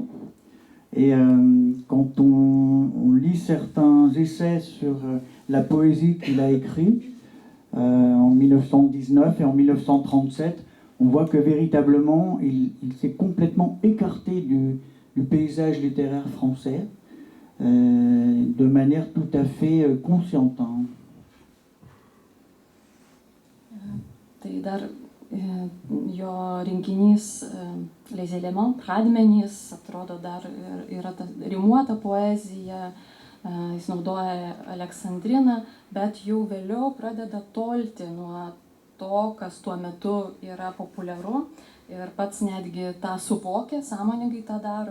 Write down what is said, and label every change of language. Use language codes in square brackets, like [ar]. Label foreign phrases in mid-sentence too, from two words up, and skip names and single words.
[fr] Et quand on lit certains essais sur la poésie qu'il a écrite en 1919 et en 1937, on voit que véritablement il s'est complètement écarté du paysage littéraire français de manière tout à fait consciente. [lt] Tai dar jo rinkinys Les éléments, pradmenys, atrodo dar yra ta rimuota poezija, jis naudoja aleksandriną, bet jau vėliau pradeda tolti nuo to, kas tuo metu yra populiaru ir pats netgi tą suvokia, sąmoningai tą daro.